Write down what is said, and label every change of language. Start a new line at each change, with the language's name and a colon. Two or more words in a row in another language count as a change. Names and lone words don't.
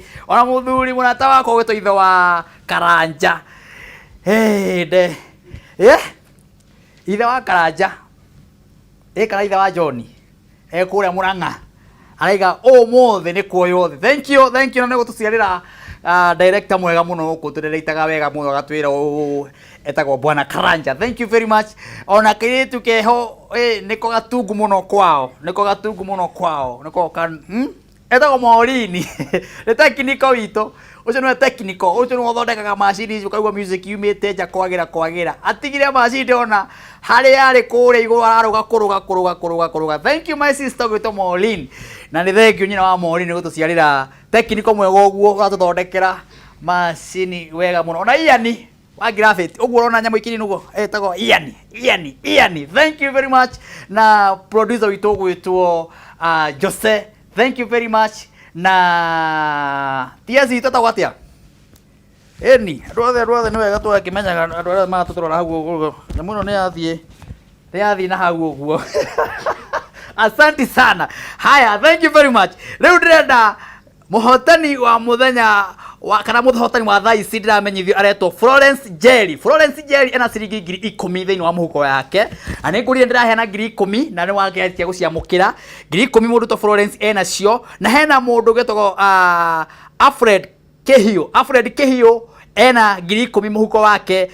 Kikuyu: Ona mũthuri mũrata wakwa gwĩtwo ithe wa Karanja, ithe wa Karanja kana ithe wa John kũrĩa Mũrang'a araiga ũmũthĩ nĩ kuoywo thĩ.
English: Thank you
Kikuyu: na nĩ gũtũciarĩra director mwega mũno gũkũ tũrĩrĩitaga wega mũno, agatwĩra etagwo Bwana Karanja.
English: Thank you very much.
Kikuyu: Ona kĩrĩtu keho nĩko gatungu mũno kwao, nĩko etagwo Morini nĩ technical witũ ũcio nĩwe technical, ũcio nĩwe ũthondekaga macini ũkaigua music yumĩte nja kwagĩra atigire macini ona harĩa arĩ kũrĩa igũrũ ararũga kũrũga.
English: Thank you my sister
Kikuyu: gwĩtwo Morini, na nĩ
English: thank you
Kikuyu: nyina wa Morini gũtũciarĩra technical mwega ũguo ũratũthondekera macini wega mũno. Ona Iani wa Graffiti ũguo ũrona nyamũ ikiri nũguo etagwo Iani.
English: Thank you very much. Na producer witũ gwĩtwo Jose, thank you very much.
Kikuyu: Na tiazi tata atia eni andũ othe nĩ wega tũgakĩmenyaga andũ arĩa magatũtũrora hau ũguo nyamũ ĩno nĩ yathiĩ na hau ũguo.
Swahili: Asante sana. Haya,
English: thank you very much.
Kikuyu: Rĩu ndĩrenda mũhotani wa mũthenya kana mũhotani wa thaa ici ndiramenyithio aretwo Florence Jerry ena ciringi 10,000 thĩinĩ wa mũhuko yake, na nĩ ngũrire ndĩraheana 10,000 na nĩ wageretie gũciamũkĩra 10,000 mũndũ to Florence enacio, na hena mũndũ getagwo Alfred Kehio ena 10,000 mũhuko wake.